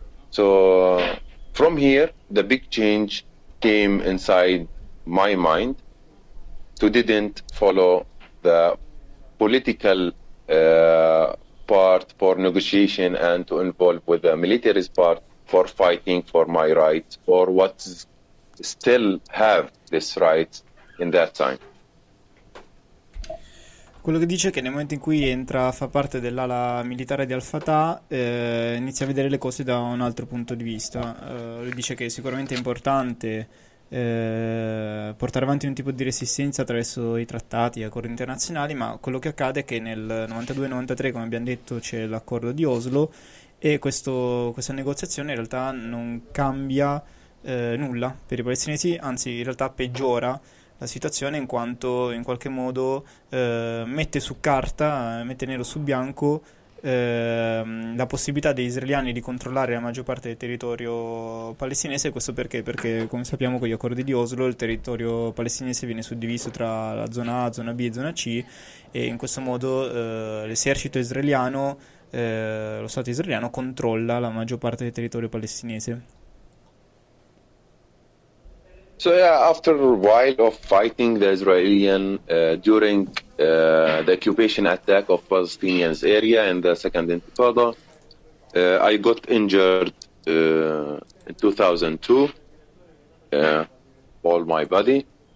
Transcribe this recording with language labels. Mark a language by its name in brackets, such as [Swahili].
[English] So from here, the big change came inside my mind to didn't follow the political part for negotiation and to involve with the military's part for fighting for my rights or what still have this right in that time. [Italian] Quello che dice è che nel momento in cui entra, fa parte dell'ala militare di Al-Fatah, inizia a vedere le cose da un altro punto di vista. Lui dice che sicuramente è importante portare avanti un tipo di resistenza attraverso i trattati e accordi internazionali, ma quello che accade è che nel 92-93, come abbiamo detto, c'è l'accordo di Oslo e questa negoziazione in realtà non cambia nulla per i palestinesi, anzi in realtà peggiora la situazione in quanto in qualche modo mette su carta, mette nero su bianco la possibilità degli israeliani di controllare la maggior parte del territorio palestinese. Questo perché? Perché, come sappiamo, con gli accordi di Oslo il territorio palestinese viene suddiviso tra la zona A, zona B e zona C, e in questo modo l'esercito israeliano, lo Stato israeliano, controlla la maggior parte del territorio palestinese. [English] So, after a while of fighting the Israeli during the occupation attack of Palestinians area in the Second Intifada, I got injured in 2002, all my body.